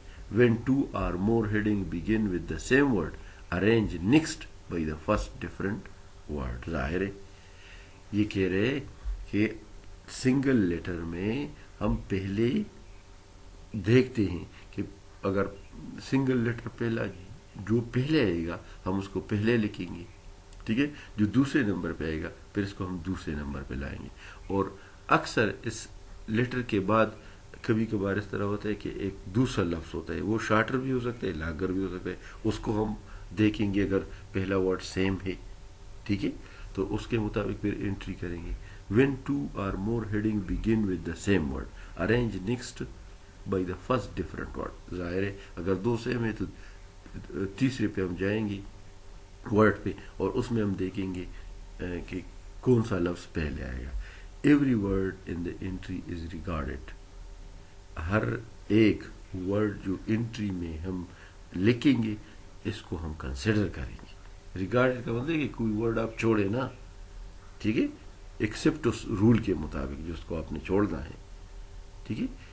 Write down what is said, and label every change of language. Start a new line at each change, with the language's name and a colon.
English: When 2 or more headings begin with the same word, arrange next by the first different word.
Urdu: ظاہر ہے یہ کہہ رہے کہ سنگل لیٹر میں ہم پہلے دیکھتے ہیں کہ اگر سنگل لیٹر پہلا جو پہلے آئے گا ہم اس کو پہلے لکھیں گے، ٹھیک ہے، جو دوسرے نمبر پہ آئے گا پھر اس کو ہم دوسرے نمبر پہ لائیں گے. اور اکثر اس لیٹر کے بعد کبھی کبھار اس طرح ہوتا ہے کہ ایک دوسرا لفظ ہوتا ہے، وہ شارٹر بھی ہو سکتا ہے، لاگر بھی ہو سکتا ہے، اس کو ہم دیکھیں گے اگر پہلا ورڈ سیم ہے، ٹھیک ہے، تو اس کے مطابق پھر انٹری کریں گے.
English: When two or more heading begin with the same word arrange next by the first different word.
Urdu: ظاہر ہے اگر دو سیم ہے تو تیسرے پہ ہم جائیں گے ورڈ پہ اور اس میں ہم دیکھیں گے کہ کون سا لفظ پہلے آئے گا.
English: Every word in the entry is regarded.
Urdu: ہر ایک ورڈ جو انٹری میں ہم لکھیں گے اس کو ہم کنسیڈر کریں گے. ریگارڈیڈ کا مطلب ہے کہ کوئی ورڈ آپ چھوڑے نا، ٹھیک ہے، ایکسیپٹ اس رول کے مطابق جس کو آپ نے چھوڑنا ہے، ٹھیک ہے.